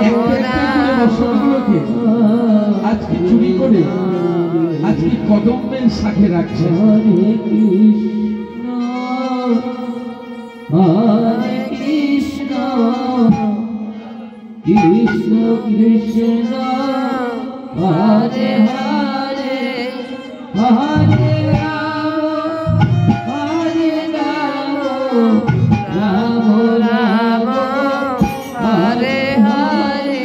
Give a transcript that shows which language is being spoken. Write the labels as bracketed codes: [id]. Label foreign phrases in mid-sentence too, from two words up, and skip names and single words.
[bn] একটা একটা করে বসনগুলোকে আজকে চুরি করে আজকে কদম্বের শাখে রাখছেন। [sa] হরে কৃষ্ণ হরে কৃষ্ণ কৃষ্ণ কৃষ্ণ হরে হরে হরে রাম হরে রাম রাম রাম হরে হরে